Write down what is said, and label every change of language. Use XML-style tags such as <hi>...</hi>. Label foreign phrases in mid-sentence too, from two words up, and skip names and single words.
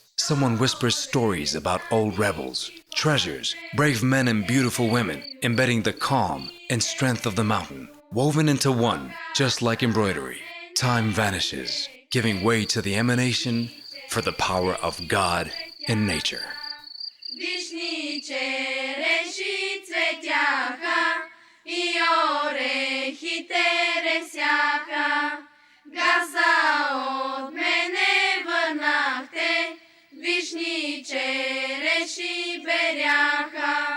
<en>Someone whispers stories about old rebels, treasures, brave men and beautiful women, embedding the calm and strength of the mountain, woven into one, just like embroidery. Time vanishes, giving way to the emanation for the power of God and nature.</en> <bg>Вишни череши цветяха и орехите ресяха. Газа от мене върнахте, вишни череши беряха.</bg>